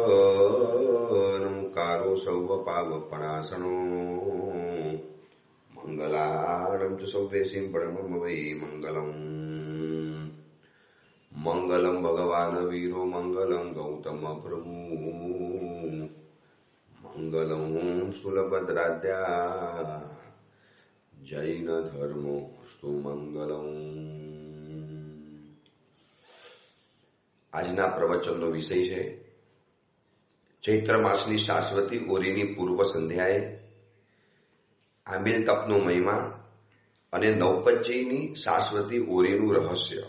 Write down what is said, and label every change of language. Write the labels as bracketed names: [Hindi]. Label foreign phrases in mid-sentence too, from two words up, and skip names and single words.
[Prakrit languages] नमकारो सौवपावपणासनो मङ्गलाणं च सौवेशीं [Sanskrit] परमं वै मङ्गलम् मंगलम भगवान वीरो मंगलम गौतम प्रभु मंगलम सुलभद्राद्या जैन धर्मो स्तु मंगलम। [Gujarati] આજના પ્રવચનનો વિષય છે ચૈત્ર માસની શાશ્વતી ઓરીની પૂર્વ સંધ્યાએ આંબીલ તપનો મહિમા અને નવપંચીની શાશ્વતી ઓરીનું રહસ્ય।